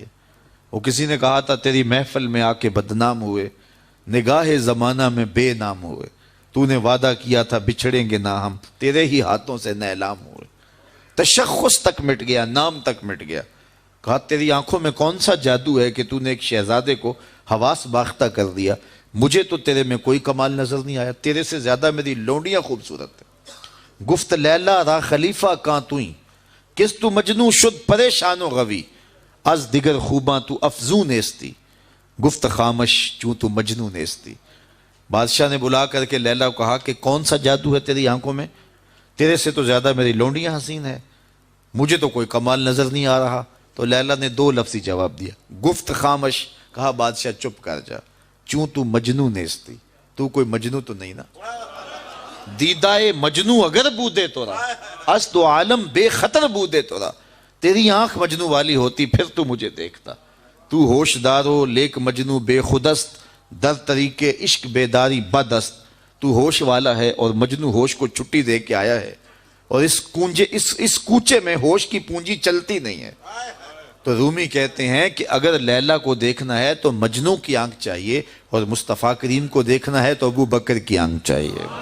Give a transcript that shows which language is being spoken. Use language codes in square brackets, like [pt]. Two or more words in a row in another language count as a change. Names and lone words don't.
[ur] وہ کسی نے کہا تھا تیری محفل میں آ کے بدنام ہوئے، نگاہ زمانہ میں بے نام ہوئے، تو نے وعدہ کیا تھا بچھڑیں گے نہ ہم، تیرے ہی ہاتھوں سے نیلام ہوئے۔ تشخص تک مٹ گیا، نام تک مٹ گیا۔ کہا تیری آنکھوں میں کون سا جادو ہے کہ تو نے ایک شہزادے کو حواس باختہ کر دیا؟ مجھے تو تیرے میں کوئی کمال نظر نہیں آیا، تیرے سے زیادہ میری لونڈیاں خوبصورت ہیں۔ [fa] گفت لیلا را خلیفہ کان توئیں، کس تو مجنو شد پریشان و غوی، از دیگر خوباں تو افزوں نیستی، گفت خامش چوں تو مجنو نیستی۔ [ur] بادشاہ نے بلا کر کے لیلا کو کہا کہ کون سا جادو ہے تیری آنکھوں میں؟ تیرے سے تو زیادہ میری لونڈیاں حسین ہے، مجھے تو کوئی کمال نظر نہیں آ رہا۔ تو لیلا نے 2 لفظی جواب دیا، [fa] گفت خامش، [ur] کہا بادشاہ چپ کر جا، [fa] چوں تو مجنو نیستی، [ur] تو کوئی مجنو تو نہیں نا۔ [fa] دیدائے مجنو اگر بودے تو رہا، اس تو عالم بے خطر بودے تو رہا، [ur] تیری آنکھ مجنو والی ہوتی پھر تو مجھے دیکھتا۔ [fa] تو ہوشدار ہو لیک مجنو بے خودست، در طریق عشق بیداری بدست۔ [ur] تو ہوش والا ہے اور مجنو ہوش کو چھٹی دے کے آیا ہے، اور اس کوچے میں ہوش کی پونجی چلتی نہیں ہے۔ تو رومی کہتے ہیں کہ اگر لیلا کو دیکھنا ہے تو مجنو کی آنکھ چاہیے، اور مصطفیٰ کریم کو دیکھنا ہے تو ابو بکر کی آنکھ چاہیے۔